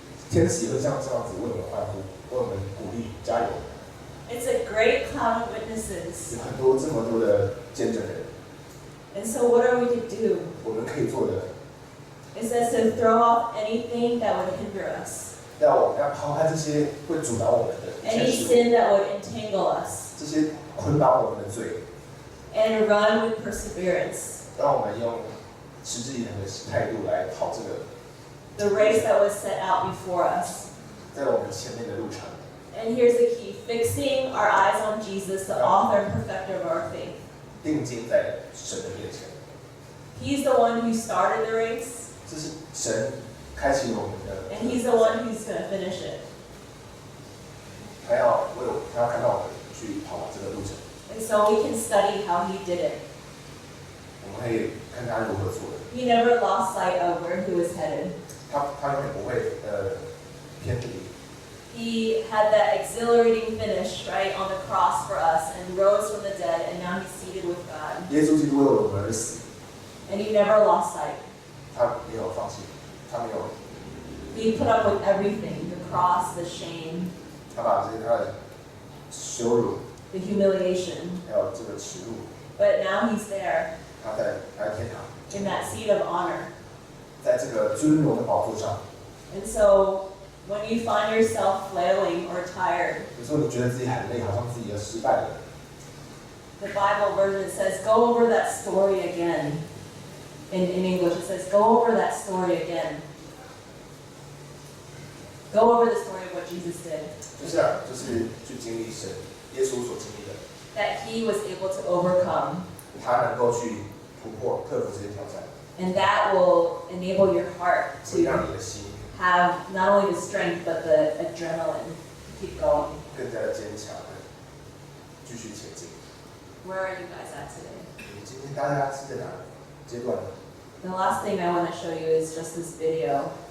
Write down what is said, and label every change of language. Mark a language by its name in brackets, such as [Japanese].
[Chinese] 天使会像这样子为我们欢呼，为我们鼓励，加油。 [English] It's a great cloud of witnesses. [Chinese] 有很多这么多的见证人， [English] And so what are we to do? [Chinese] 我们可以做的， [English] It says to throw off anything that would hinder us, [Chinese] 我们要抛开这些会阻挡我们的 [English] any [Chinese] 一切事物， [English] sin that would entangle us, [Chinese] 这些捆绑我们的罪， [English] and run with perseverance. [Chinese] 让我们用持之以恒的态度来跑这个 [English] The race that was set out before us. [Chinese] 在我们前面的路程。 [English] And here's the key, fixing our eyes on Jesus, the author and perfecter of our faith. [Chinese] 定睛在神的面前， [English] He's the one who started the race, [Chinese] 这是神开启了我们的， [English] and he's the one who's going to finish it. [Chinese] 他要看到我们去跑完这个路程， [English] And so we can study how he did it. [Chinese] 我们可以看他如何做的。 [English] He never lost sight of where he was headed. [Chinese] 他永远不会偏离。 [English] He had that exhilarating finish, right, on the cross for us and rose from the dead, and now he's seated with God. [Chinese] 耶稣基督为我们而死， [English] And he never lost sight. [Chinese] 他没有放弃，他没有， [English] He put up with everything, the cross, the shame, [Chinese] 他把这些他的羞辱， [English] the humiliation. [Chinese] 还有这个耻辱， [English] But now he's there [Chinese] 他在天堂， [English] in that seat of honor. [Chinese] 在这个尊荣的宝座上。 [English] And so when you find yourself flailing or tired, [Chinese] 有时候你觉得自己很累，好像自己要失败了。 [English] the Bible version says, go over that story again. In English, it says, go over that story again. Go over the story of what Jesus did. [Chinese] 就是去经历神耶稣所经历的， [English] That he was able to overcome. [Chinese] 他能够去突破、克服这些挑战， [English] And that will enable your heart [Chinese] 会让 [English] to [Chinese] 你的心 [English] have not only the strength, but the adrenaline to keep going. [Chinese] 更加的坚强，继续前进。 [English] Where are you guys at today? [Chinese] 今天大家是在哪阶段呢？ [English] The last thing I want to show you is just this video.